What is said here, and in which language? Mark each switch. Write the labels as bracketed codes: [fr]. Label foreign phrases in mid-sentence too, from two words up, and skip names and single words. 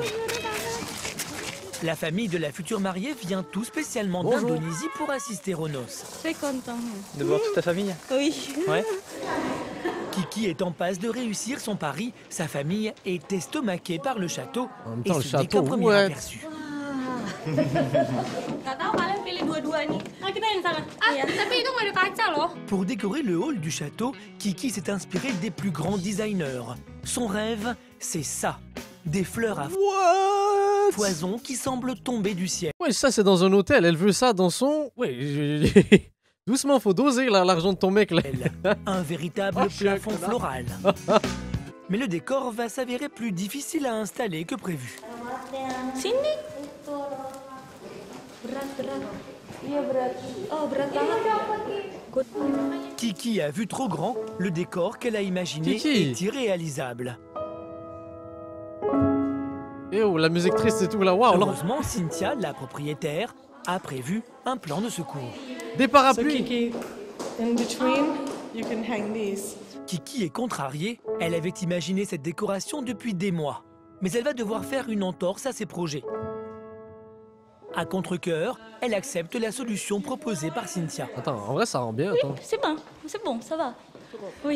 [fr] La famille de la future mariée vient tout spécialement Bonjour. d'Indonésie pour assister aux noces. Très content. De voir toute ta famille? Oui. Ouais. Kiki est en passe de réussir son pari. Sa famille est estomaquée par le château. En même Et temps, le ce n'est château, qu'un premier ouais. aperçu. [id] Gak tahu kalian pilih dua-dua nih. Nah, kita yang sana. Tapi itu nggak ada kaca loh. [fr] Pour décorer le hall du château, Kiki s'est inspiré des plus grands designers. Son rêve, c'est ça. Des fleurs à foison qui semblent tomber du ciel. Ouais, ça c'est dans un hôtel. Elle veut ça dans son. Ouais, doucement, faut doser là, l'argent de ton mec là. Un véritable Oh, je suis un plafond connard. floral. Mais le décor va s'avérer plus difficile à installer que prévu. [id] Sini. Berat. Iya berat. Oh berat banget. [fr] Kiki a vu trop grand, le décor qu'elle a imaginé Kiki. est irréalisable. Et oh, la musique triste et tout là, waouh. Heureusement, Cynthia, la propriétaire, a prévu un plan de secours. Des parapluies. [en] So Kiki, in between, you can hang these. [fr] Kiki est contrariée, elle avait imaginé cette décoration depuis des mois. Mais elle va devoir faire une entorse à ses projets. À contre-cœur, elle accepte la solution proposée par Cynthia. Attends, en vrai ça rend bien, attends. C'est bon, ça va. Oui.